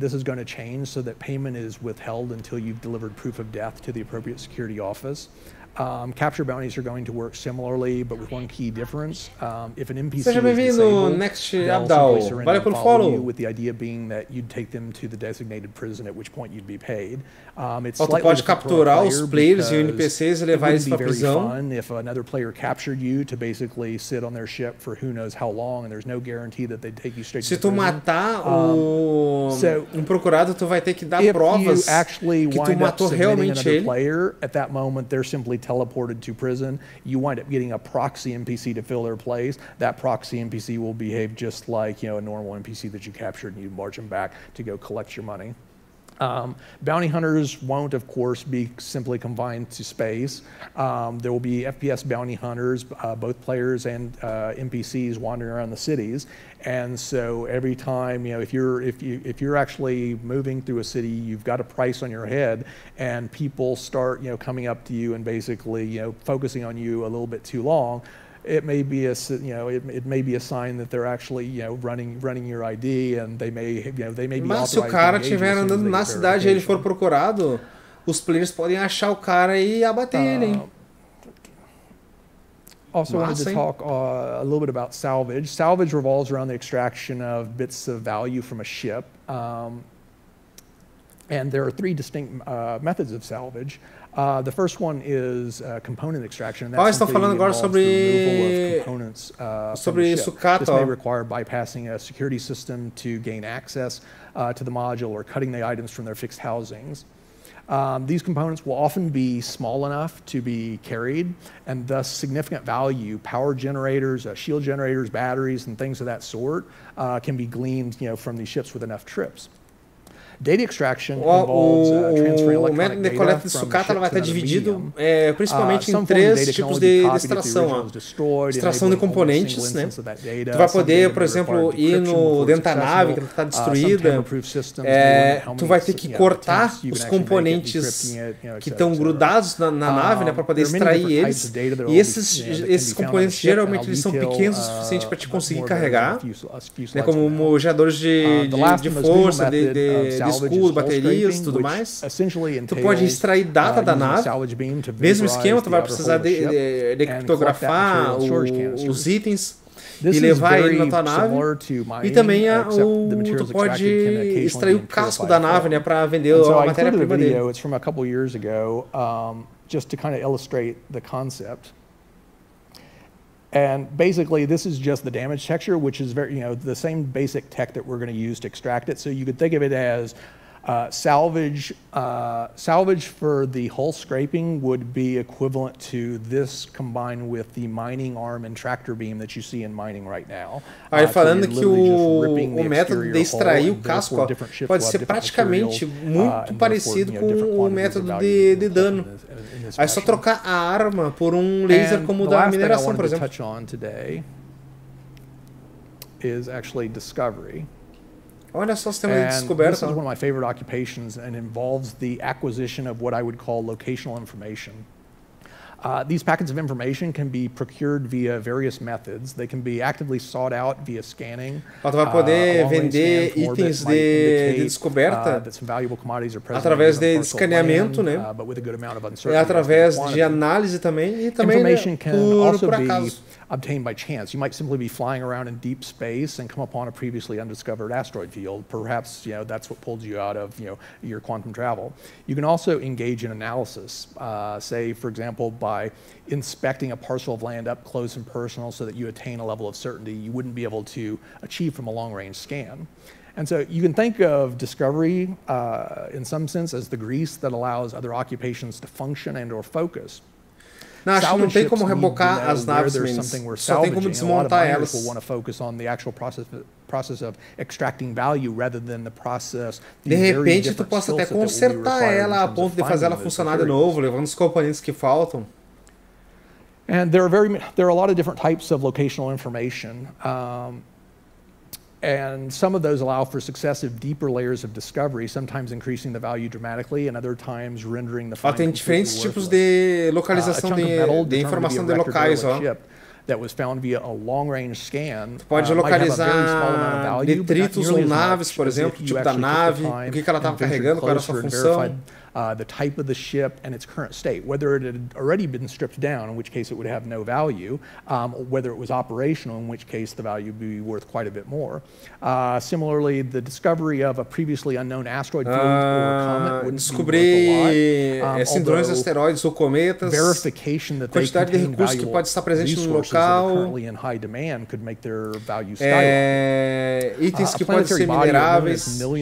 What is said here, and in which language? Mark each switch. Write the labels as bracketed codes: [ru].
[en] This is going to change so that payment is withheld until you've delivered proof of death to the appropriate security office. Capture bounties are going to work similarly, but with one key difference. If an NPC [pt] Seja bem-vindo, Next Abdal. Valeu pelo follow. [en] With the idea being that you'd take them to the designated prison, at which point you'd be paid. [pt] Tu pode capturar os players e NPCs e levar eles para a prisão. [en] If another player captured you to basically sit on their ship for who knows how long, and there's no guarantee that they'd take you straight to [pt] Se tu matar procurado, tu vai ter que dar provas que tu matou realmente ele. [en] Player, at that moment, they're simply teleported to prison. You wind up getting a proxy NPC to fill their place. That proxy NPC will behave just like a normal NPC that you captured, and you march them back to go collect your money. Bounty hunters won't, of course, be simply confined to space. There will be FPS bounty hunters, both players and NPCs wandering around the cities. And so every time, if you're actually moving through a city, you've got a price on your head, and people start, coming up to you and basically, focusing on you a little bit too long. It may be a sign that they're actually running your ID, and they may be. [pt] Mas se o cara estiver andando na cidade e ele for procurado, os players podem achar o cara e abater ele, hein? [en] Also wanted to talk a little bit about salvage. Salvage revolves around the extraction of bits of value from a ship. And there are three distinct methods of salvage. The first one is component extraction. [pt] Estão falando agora sobre sucata. [en] This may require bypassing a security system to gain access to the module or cutting the items from their fixed housings. These components will often be small enough to be carried, and thus significant value, power generators, shield generators, batteries, and things of that sort can be gleaned from these ships with enough trips. Data extraction involves transferring electronic data [pt] coleta de sucata ela vai estar dividido principalmente em três tipos de extração. Extração de componentes, né? Tu vai poder, por exemplo, ir dentro da nave que está destruída. Tu vai ter que cortar os componentes que estão grudados na nave, né, para poder extrair eles. E esses componentes geralmente eles são pequenos o suficiente para te conseguir carregar, né, como geradores de força, de escudo, baterias e tudo mais. Tu pode extrair data da nave, mesmo esquema, tu vai precisar de criptografar os itens e levar ele na tua nave. E também tu pode extrair o casco da nave, né, para vender a matéria-prima dele. [en] It's from a couple years ago, just to kind of illustrate the concept. And basically, this is just the damage texture, which is very, the same basic tech that we're going to use to extract it. So you could think of it as salvage. Salvage for the hull scraping would be equivalent to this combined with the mining arm and tractor beam that you see in mining right now. [pt] Aí falando que o método de extrair o casco pode ser praticamente muito parecido com o método de dano. Aí é só trocar a arma por laser como o da mineração, por exemplo. [en] Touch on today is actually discovery. [pt] Olha só o sistema de descoberta. [en] This is one of my favorite occupations and involves the acquisition of what I would call locational information. These packets of information can be procured via various methods. They can be actively sought out via scanning. [pt] Tu vai poder vender itens de descoberta através de escaneamento, né? Através de análise também e também por acaso. [en] Obtained by chance. You might simply be flying around in deep space and come upon a previously undiscovered asteroid field. Perhaps that's what pulled you out of your quantum travel. You can also engage in analysis, say for example by inspecting a parcel of land up close and personal so that you attain a level of certainty you wouldn't be able to achieve from a long-range scan. And so you can think of discovery in some sense as the grease that allows other occupations to function and or focus. [pt] Não, acho que não tem como rebocar as naves, só tem como desmontar elas. De repente, tu possa até consertar ela a ponto de fazer ela funcionar de novo, levando os componentes que faltam. [en] And there are a lot of different types of locational information. And some of those allow for successive deeper layers of discovery, sometimes increasing the value dramatically and other times rendering the find [pt] tem diferentes tipos de localização de informação de locais, ó. [en] That was found via a long-range scan. [pt] Pode localizar detritos ou naves, por exemplo, o tipo da nave, o que ela estava carregando, qual era a sua função. [en] The type of the ship and its current state, whether it had already been stripped down, in which case it would have no value, whether it was operational, in which case the value would be worth quite a bit more. Similarly, the discovery of a previously unknown asteroid field or comet wouldn't [pt] descobrir cinturões de asteroides ou cometas, quantidade de recursos que pode estar presente no local, itens que podem ser mineráveis.